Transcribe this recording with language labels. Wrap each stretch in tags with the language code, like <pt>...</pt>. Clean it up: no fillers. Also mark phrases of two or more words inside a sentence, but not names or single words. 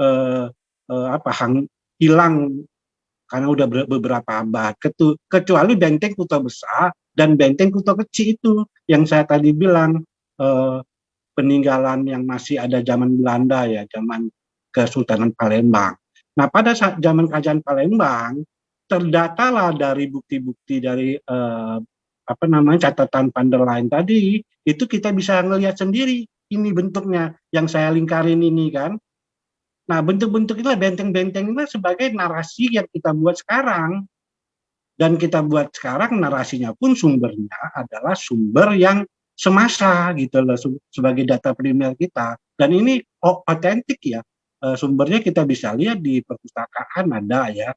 <id>hilang karena udah beberapa abad, kecuali benteng Kuta Besar dan benteng Kuta Kecil itu yang saya tadi bilang peninggalan yang masih ada zaman Belanda ya, zaman Kesultanan Palembang. Nah pada saat zaman Kerajaan Palembang terdatalah dari bukti-bukti dari catatan van der Leyen tadi, itu kita bisa ngelihat sendiri ini bentuknya yang saya lingkarin ini kan. Nah bentuk-bentuk itulah benteng-benteng ini sebagai narasi yang kita buat sekarang, dan kita buat sekarang narasinya pun sumbernya adalah sumber yang semasa gitu loh sebagai data primer kita, dan ini otentik ya, sumbernya kita bisa lihat di perpustakaan ada ya.</id>